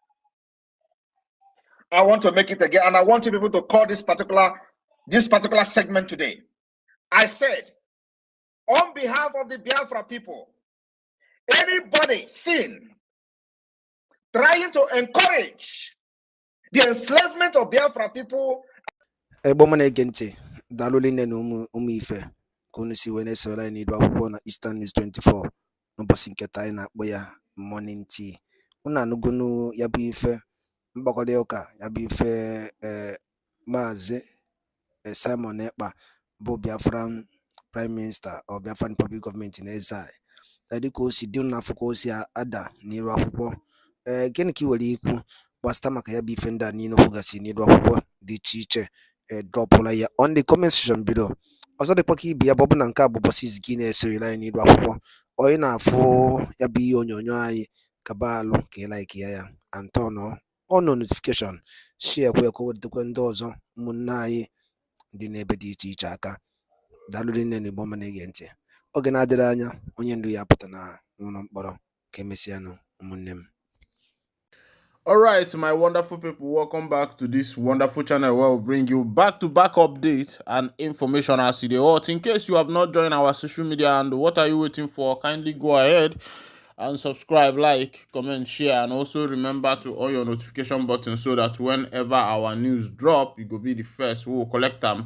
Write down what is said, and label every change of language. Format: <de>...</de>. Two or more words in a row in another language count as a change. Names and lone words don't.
<en>I want to make it again, and I want you people to call this particular segment today. I said, on behalf of the Biafra people, anybody seen trying to encourage the enslavement of Biafra people.</en> <ig>Ebomana ege dalụline na ụmụ ife ka unu si wee na-esoro anyị n'iru akwụkwọ na Eastern News 24 n'ụbọchị nketa anyị na-akpọ ya Morning Tea. Unu anụgonu ya bụ ife mgbakọrịta ụka ya bụ ife Maazị Simon Ekpa bụ</ig> <en>Biafran Prime Minister or Biafran Republic Government in exile.</en> <ig>Dịka o si dị n'afọ ka o si ada n'iru akwụkwọ. Gịnị ka ị nwere ikwu gbasịta maka ya bụ ife ndị a niile kwugasị n'iru akwụkwọ dị iche iche dropụla ya</ig> <en>on the comment section below.</en> <ig>Ọzọ dịkwa ka ibi ya bụ na nke a bụ ụbọchị izu gị na-esorela anyị n'iru akwụkwọ, onye na-afụ ya bụ ihe onyonyo anyị kaba alụ ka ị like ya</ig> <en>and turn on notification, share</en> <ig>kwe ka o wetakwa ndị ọzọ ụmụnne anyị dị n'ebe dị iche iche aka. Daalụ rinne na Igbo ọma na-ege ntị. Oge na-adịrị anya onye ndu ya pụta n'ụlọ mkpọrọ ka emesịanụ ụmụnne m.</ig> <en>All right, my wonderful people, welcome back to this wonderful channel where we'll bring you back-to-back updates and information as you watch. In case you have not joined our social media, and what are you waiting for? Kindly go ahead and subscribe, like, comment, share, and also remember to on your notification button so that whenever our news drop, you will be the first who will collect them.</en>